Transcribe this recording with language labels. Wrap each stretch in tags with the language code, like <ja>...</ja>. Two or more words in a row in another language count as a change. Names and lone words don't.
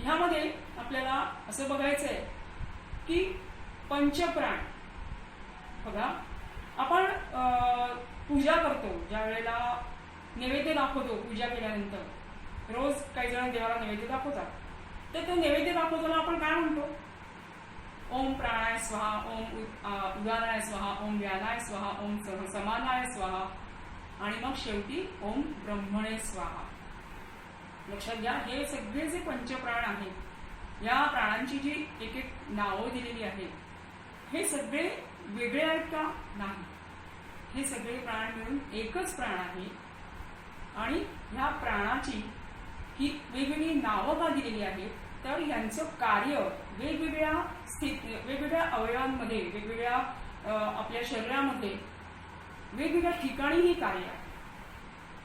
<mr>ह्यामध्ये आपल्याला असं बघायचंय की पंचप्राण बघा, आपण पूजा करतो, ज्या वेळेला नैवेद्य दाखवतो, पूजा केल्यानंतर रोज काही जण देवाला नैवेद्य दाखवतात, तर तो नैवेद्य दाखवताना आपण काय म्हणतो,</mr> <sa>ओम प्राणाय स्वाहा, ओम उदानाय स्वाहा, ओम व्यानाय स्वाहा, ओम समानाय स्वाहा</sa> <mr>आणि मग शेवटी</mr> <sa>ओम ब्रह्मणे स्वाहा।</sa> <mr>लक्षात घ्या, हे सगळे जे पंचप्राण आहेत, या प्राणांची जी एक एक नावं दिलेली आहेत, हे सगळे वेगळे आहेत का? नाही, हे सगळे प्राण मिळून एकच प्राण आहे आणि ह्या प्राणाची ही वेगवेगळी नावं का दिलेली आहेत, तर यांचं कार्य वेगवेगळ्या अवयवांमध्ये, वेगवेगळ्या आपल्या शरीरामध्ये वेगवेगळ्या ठिकाणी ही कार्य आहे।</mr>